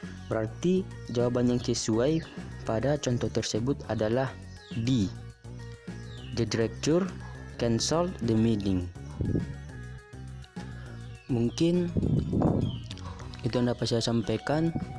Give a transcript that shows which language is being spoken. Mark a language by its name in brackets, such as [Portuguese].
[Indonesian] Berarti jawaban yang sesuai pada contoh tersebut adalah D. [English] The director cancelled the meeting. [Indonesian] Mungkin itu yang dapat saya sampaikan.